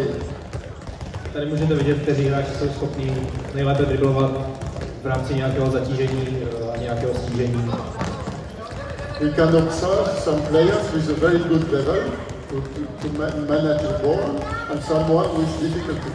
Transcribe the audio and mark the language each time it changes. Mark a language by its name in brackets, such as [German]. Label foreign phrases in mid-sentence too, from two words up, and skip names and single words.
[Czech] Tady můžete vidět, kteří hráči jsou schopní nejlépe driblovat v rámci nějakého zatížení a nějak nějakého snížení. [English] We can observe some players with a very good level to manage the ball and someone with difficulty.